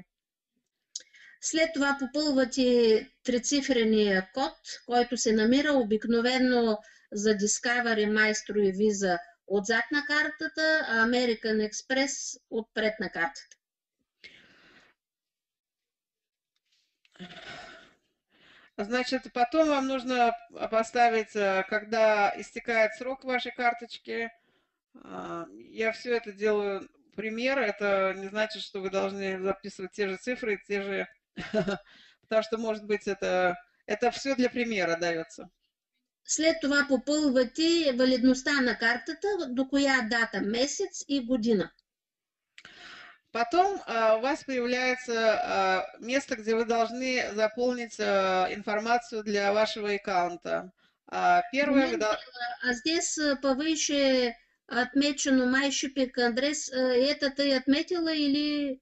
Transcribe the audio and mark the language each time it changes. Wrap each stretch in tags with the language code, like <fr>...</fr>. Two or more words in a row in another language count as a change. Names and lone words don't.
<bg>След това попълвате трицифрения код, който се намира обикновено за Discovery, Maestro и Visa отзад на картата, а American Express отпред на картата.</bg> <ru>Значит, потом вам нужно поставить, когда истекает срок вашей карточки. Я все это делаю пример. Это не значит, что вы должны записывать те же цифры, те же... Потому что, может быть, это все для примера дается.</ru> <bg>След това попълвате валидността на картата, до коя дата, месец и година.</bg> <ru>Потом у вас появляется место, где вы должны заполнить информацию для вашего аккаунта. Первое... Здесь повыше отмечено</ru> <en>My Shipping</en> <ru>адрес. Это ты отметила или...</ru>